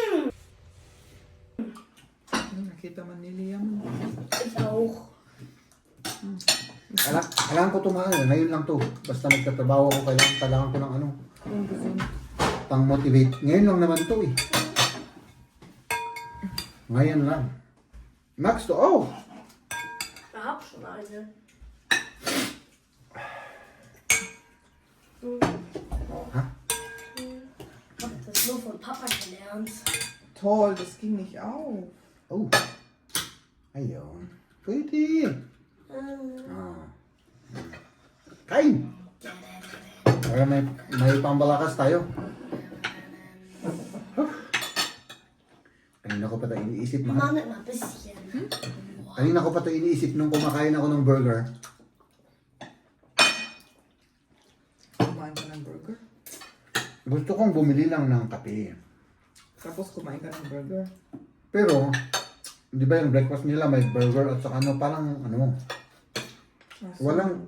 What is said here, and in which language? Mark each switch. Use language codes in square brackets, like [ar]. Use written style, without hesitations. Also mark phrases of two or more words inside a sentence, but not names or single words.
[tl] Nakita man ni Liam. Kailangan ko tumahal. Ngayon lang to. Basta nagtatrabaho ako, kailangan ko ng pang motivate. Ngayon lang naman to Ngayon lang. Max to, [de] Ich hab schon eine. Ich hab das nur von Papa gelernt. Toll, das ging nicht auf. [tl] Oh. Ayun. Pwede. Kain. Para may pambalakas tayo. Kanina ko pa ito iniisip, mahal. [de] Mama, immer ein bisschen. [tl] Kanina ko pa ito iniisip nung kumakain ako ng burger. Kumain ka ng burger? Gusto kong bumili lang ng kape. Tapos kumain ka ng burger? Pero, di ba yung breakfast nila may burger at saka parang walang,